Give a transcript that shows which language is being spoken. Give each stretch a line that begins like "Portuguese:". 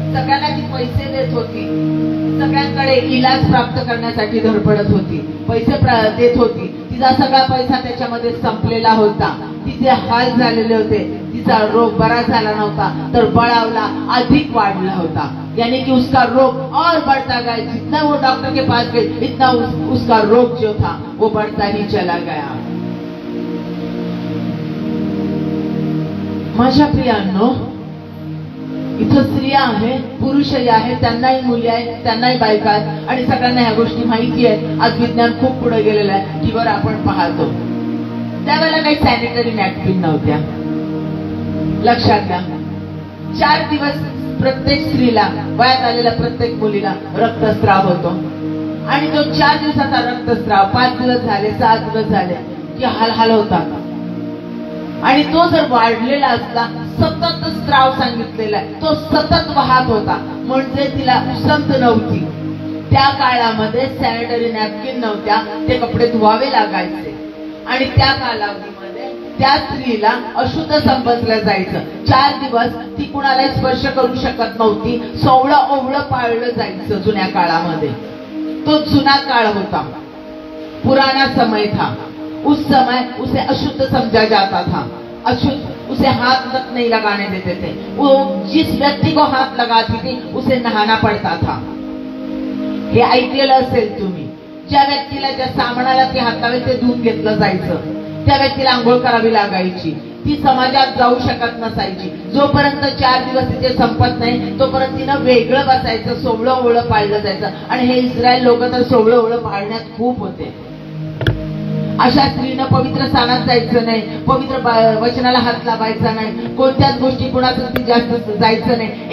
Marathi: सगळ्यांना ती पैसे देत होती. सगळ्यांकडे इलाज प्राप्त करण्यासाठी धडपडत होती. पैसे देत होती. तिचा सगळा पैसा त्याच्यामध्ये संपलेला होता. तिचे हाल झालेले होते. तिचा रोग बरा झाला नव्हता तर बळावला, अधिक वाढला होता.
Hindi: यानी कि उसका रोग और बढ़ता गया. जितना वो डॉक्टर के पास गई इतना उसका रोग जो था वो बढ़ता ही चला गया.
Marathi: माझ्या प्रियांनो, इथं स्त्रिया आहेत, पुरुषही आहेत, त्यांनाही मुली आहेत, त्यांनाही बायका आहेत आणि सगळ्यांना ह्या गोष्टी माहिती आहेत. आज विज्ञान खूप पुढे गेलेलं आहे. टीव्हीवर आपण पाहतो. त्यावेळेला काही सॅनिटरी नॅपकिन नव्हत्या. लक्षात घ्या. 4 दिवस प्रत्येक स्त्रीला, वयात आलेल्या प्रत्येक मुलीला रक्तस्राव होतो. आणि तो 4 दिवसाचा रक्तस्राव 5 दिवस झाले, 6 दिवस झाले की हाल होतात. आणि तो जर वाढलेला असला, सतत स्त्राव सांगितलेला आहे, तो सतत वाहत होता, म्हणजे तिला उसंत नव्हती. त्या काळामध्ये सॅनिटरी नॅपकिन नव्हत्या, ते कपडे धुवावे लागायचे. आणि त्या कालावधीमध्ये त्या स्त्रीला अशुद्ध समजलं जायचं. 4 दिवस ती कुणाला स्पर्श करू शकत नव्हती. सोवळं ओवळं पाळलं जायचं जुन्या काळामध्ये. तो जुना काळ होता,
Hindi: पुराना समय था. उस समय उसे अशुद्ध समझा जाता था. अशुद्ध, उसे हाथ तक नहीं लगाने देते थे. वो जिस व्यक्ति को हाथ लगाती थी उसे नहाना पड़ता था.
Marathi: हे ऐकलेलं असेल तुम्ही. ज्या व्यक्तीला, ज्या सामानाला ती हात लावेल ते धुवून घेतलं जायचं. त्या व्यक्तीला आंघोळ करावी लागायची. ती समाजात जाऊ शकत नसायची. जोपर्यंत 4 दिवस तिचे संपत नाही तोपर्यंत तिनं वेगळं बसायचं, सोवळं ओवळं पाळलं जायचं. आणि हे इस्रायल लोक तर सोवळं ओवळं पाळण्यात खूप होते. अशा स्त्रीनं पवित्र स्थानात जायचं नाही, पवित्र वचनाला हात लावायचा नाही, कोणत्याच गोष्टी कुणाचं ती जास्त जायचं नाही.